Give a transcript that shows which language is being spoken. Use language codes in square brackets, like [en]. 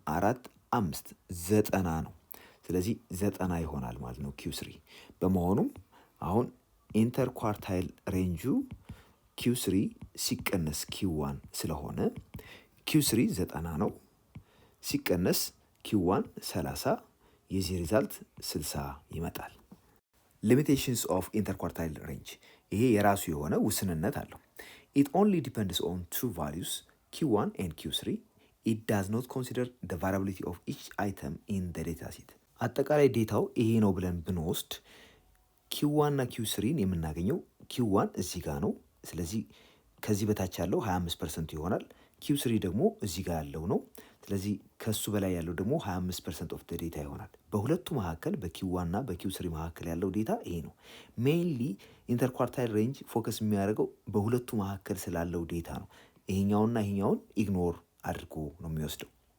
[am] 4 5 ዘጠና ነው። ስለዚህ 90 ይሆናል ማለት ነው Q3። በመሆኑም አሁን ኢንተርኳርታይል ሬንጁ Q3 ሲቀነስ Q1 ስለሆነ Q3 90 ነው ሲቀነስ Q1 30 የዚህ ሪዛልት 60 ይመጣል። ሊሚቴሽንስ ኦፍ ኢንተርኳርታይል ሬንጅ ይሄ የራሱ የሆነ ውስንነት አለው። [en] It only depends on two values Q1 and Q3. It does not consider the variability of each item in the data set. [am] አጠቃላይ ዴታው ይሄ ነው ብለን ብንወስድ Q1 እና Q3ን የምናገኘው Q1 እዚህ ጋር ነው። ስለዚህ ከዚህ በታች ያለው 25% ይሆናል። Q3 ደግሞ እዚህ ጋር ያለው ነው። ስለዚህ ከሱ በላይ ያለው ደግሞ 25% ኦፍ ዴታ ይሆናል። በሁለቱ መካከል በQ1 እና በQ3 መካከል ያለው ዴታ ይሄ ነው። ሜይንሊ ኢንተርኳርታይል ሬንጅ ፎከስ የሚያደርገው በሁለቱ መካከል ስላለው ዴታ ነው። ይሄኛውና ይሄኛውን ኢግኖር አድርጎ ነው የሚወስደው።